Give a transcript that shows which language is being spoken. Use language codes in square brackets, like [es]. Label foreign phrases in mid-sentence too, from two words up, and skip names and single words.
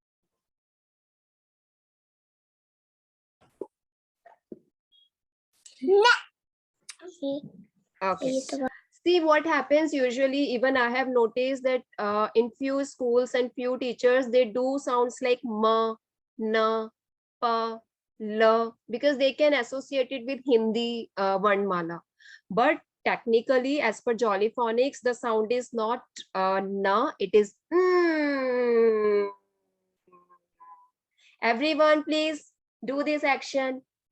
[en] Okay. See what happens usually, even I have noticed that in few schools and few teachers, they do sounds like ma, na, pa, la, because they can associate it with Hindi Varnmala. But technically, as per Jolly Phonics, the sound is not na, it is mm. Everyone, please do this action.